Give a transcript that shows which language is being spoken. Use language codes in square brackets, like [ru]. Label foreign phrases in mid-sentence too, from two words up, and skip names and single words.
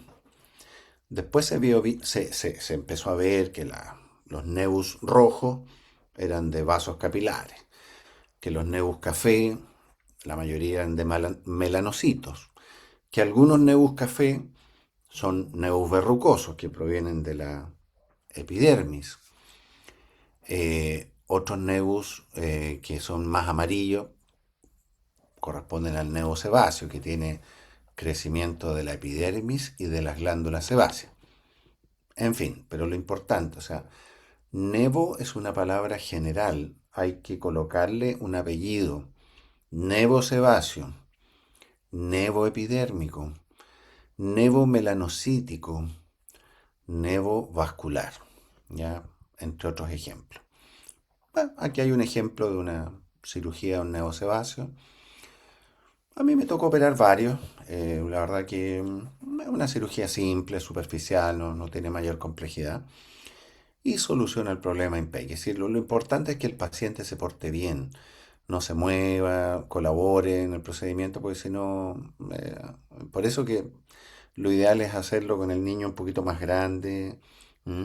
[es] Después se empezó a ver que los nevus rojos eran de vasos capilares, que los nevus café, la mayoría eran de melanocitos, que algunos nevus café son nevus verrucosos, que provienen de la epidermis. Otros nevus que son más amarillos corresponden al nevo sebáceo, que tiene crecimiento de la epidermis y de las glándulas sebáceas. En fin, pero lo importante, o sea, nevo es una palabra general, hay que colocarle un apellido. Nevo sebáceo, nevo epidérmico, nevo melanocítico, nevo vascular, ¿ya? Entre otros ejemplos. Bueno, aquí hay un ejemplo de una cirugía de un nevo sebáceo. A mí me tocó operar varios. La verdad que es una cirugía simple, superficial, no tiene mayor complejidad. Y soluciona el problema en PEC. Es decir, lo importante es que el paciente se porte bien, no se mueva, colabore en el procedimiento, porque si no, por eso que lo ideal es hacerlo con el niño un poquito más grande, ¿m?